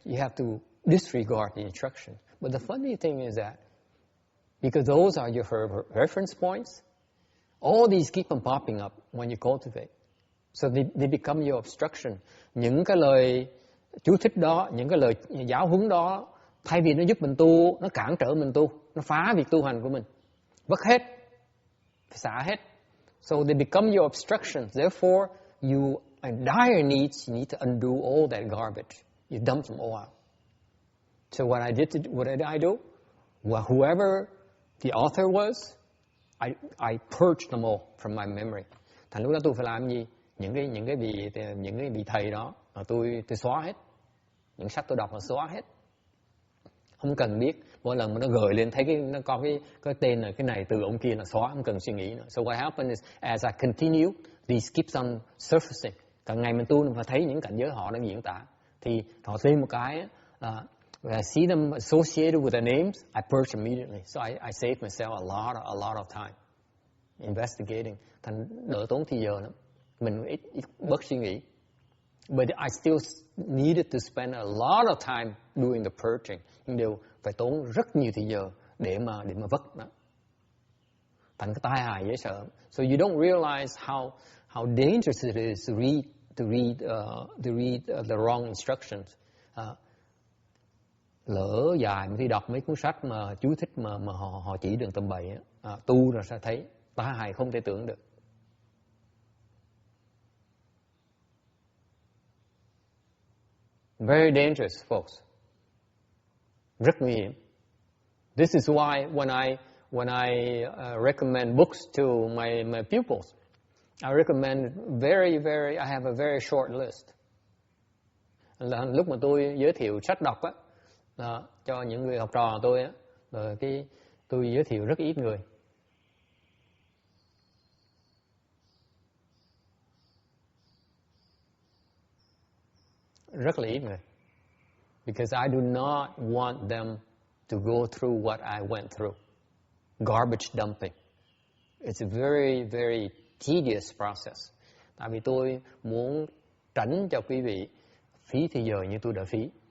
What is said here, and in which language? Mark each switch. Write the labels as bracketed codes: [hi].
[en] You have to disregard the instruction. But the funny thing is that, because those are your reference points, all these keep on popping up when you cultivate. So they become your obstruction. [vi] Những cái lời chú thích đó, những cái lời giáo huấn đó, thay vì nó giúp mình tu, nó cản trở mình tu, nó phá việc tu hành của mình. Vứt hết, xả hết. [en] So they become your obstructions. Therefore, you are in dire needs. You need to undo all that garbage. You dump them all out. So what did I do? Well, whoever the author was, I purged them all from my memory. [vi] Thành lúc đó tôi phải làm gì? Những cái vị thầy đó, tôi xóa hết. Những sách tôi đọc là xóa hết. Không cần biết. Mỗi lần mà nó gợi lên thấy nó có cái tên này, cái này từ ông kia là xóa, không cần suy nghĩ nữa. [en] So what happened is, as I continue, these keeps on surfacing. [vi] Càng ngày mình tu mình phải thấy những cảnh giới họ đang diễn tả. Thì họ thêm một cái, [en] when I see them associated with the names, I purge immediately. So I save myself a lot of time investigating. [vi] Thành đỡ tốn thời giờ lắm. Mình ít bớt suy nghĩ. [en] But I still needed to spend a lot of time doing the purging. [vi] Nhưng đều phải tốn rất nhiều thời giờ để mà vất nó. Thành cái tai hại dễ sợ. [en] So you don't realize how dangerous it is to read the wrong instructions. [vi] Lỡ dài mà đi đọc mấy cuốn sách mà chú thích mà họ chỉ đường tầm bậy, tu rồi sẽ thấy tai hại không thể tưởng được. [en] Very dangerous, folks. [vi] Rất nguy hiểm. [en] This is why when I recommend books to my pupils, I recommend I have a very short list. [vi] Là lúc mà tôi giới thiệu sách đọc á, cho những người học trò tôi á, tôi giới thiệu rất ít người. Rất là ít người. [en] Because I do not want them to go through what I went through. Garbage dumping. It's a very, very tedious process. [vi] Tại vì tôi muốn tránh cho quý vị phí thời giờ như tôi đã phí.